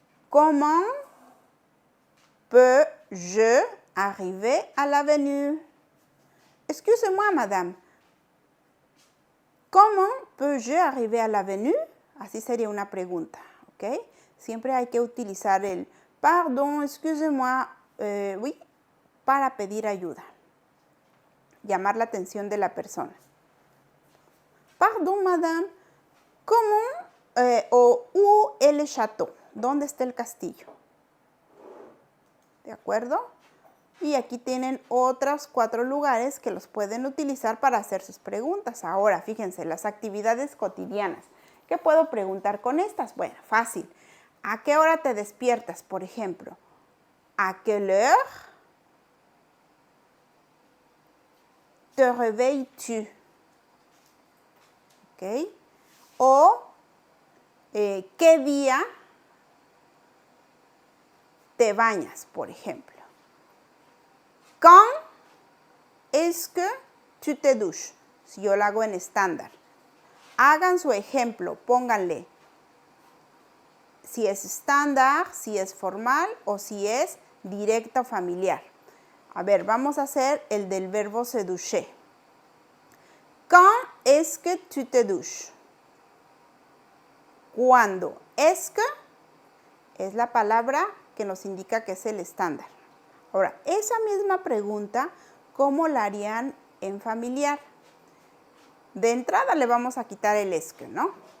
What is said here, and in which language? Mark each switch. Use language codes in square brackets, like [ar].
[fr] Comment peux-je arriver à l'avenue? Excusez-moi, madame. ¿Cómo peux-je arriver à l'avenue? [es] Así sería una pregunta, ¿ok? Siempre hay que utilizar el pardon, [fr] excusez-moi, oui, [es] para pedir ayuda. Llamar la atención de la persona. [fr] Pardon, madame, [es] ¿cómo o [fr] où est le château? [es] ¿Dónde está el castillo? ¿De acuerdo? Y aquí tienen otros 4 lugares que los pueden utilizar para hacer sus preguntas. Ahora, fíjense, las actividades cotidianas. ¿Qué puedo preguntar con estas? Bueno, fácil. ¿A qué hora te despiertas, por ejemplo? [fr] ¿A quelle heure te réveilles-tu? [es] ¿Ok? O, ¿qué día te bañas, por ejemplo? [fr] Quand est-ce que tu te douches? [es] Si yo lo hago en estándar. Hagan su ejemplo, pónganle si es estándar, si es formal o si es directo familiar. A ver, vamos a hacer el del verbo se doucher. [fr] Quand est-ce que tu te douches? [es] ¿Cuándo? Es que es la palabra que nos indica que es el estándar. Ahora, esa misma pregunta, ¿cómo la harían en familiar? De entrada le vamos a quitar el es que, ¿no?